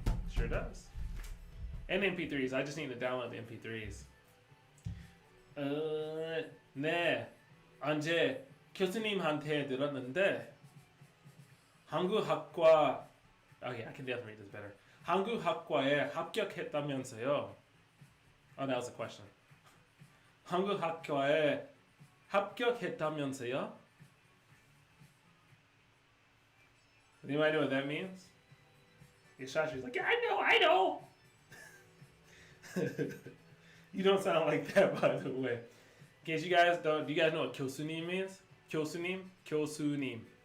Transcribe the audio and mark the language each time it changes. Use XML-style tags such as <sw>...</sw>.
<en>Sure does. And MP3s. I just need to download the MP3s.</en> <ko>네. 어제 교수님한테 들었는데 한국학과</ko> <en>okay, I can definitely read this better.</en> <ko>한국학과에 합격했다면서요?</ko> <en>Oh, that was a question.</en> <ko>한국학과에 합격했다면서요?</ko> <en>Anybody know what that means? Yashashi's like, yeah, I know. You don't sound like that, by the way. In case you guys don't, do you guys know what 교수님 means?</en> <ko>교수님? 교수님.</ko>